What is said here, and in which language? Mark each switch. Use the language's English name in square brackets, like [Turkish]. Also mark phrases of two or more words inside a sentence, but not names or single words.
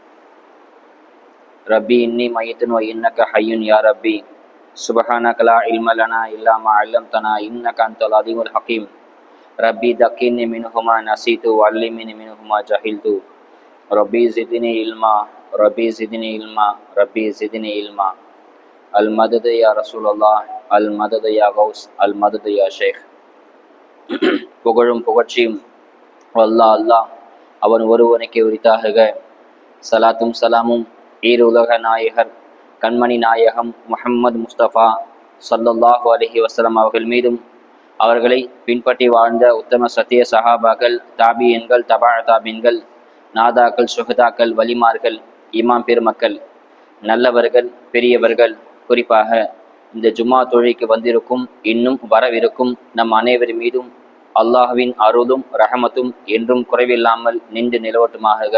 [Arabic] ربي إني ميت وإنك حي يا ربي سبحانك لا علم لنا إلا ما علمتنا إنك أنت العليم الحكيم ربي ذكرني منهما نسيت وعلمني منهما جهلت ربي زدني علما ربي زدني علما ربي زدني علما المدد يا رسول الله المدد يا غوث المدد يا شيخ [Tamil] புகழும் புகழ்ச்சியும் அல்லாஹ் அல்லாஹ் அவன் ஒருவனுக்கு உரித்தாகுக. சலாத்தும் சலாமும் ஈர் உலக நாயகர் கண்மணி நாயகம் முஹம்மது முஸ்தபா [Arabic] صلى الله عليه [Tamil] வஸல்லம் அவர்கள் மீதும் அவர்களை பின்பற்றி வாழ்ந்த உத்தம சத்திய சஹாபாக்கள் தாபியன்கள் தபா தாபின்கள் நாதாக்கள் சுஹதாக்கள் வலிமார்கள் இமாம் பெருமக்கள் நல்லவர்கள் பெரியவர்கள் குறிப்பாக இந்த ஜும்மா தொழுகைக்கு வந்திருக்கும் இன்னும் வரவிருக்கும் நம் அனைவர் மீதும் அல்லாஹ்வின் அருளும் ரஹமத்தும் என்றும் குறைவில்லாமல் நின்று நிலவட்டுமாக.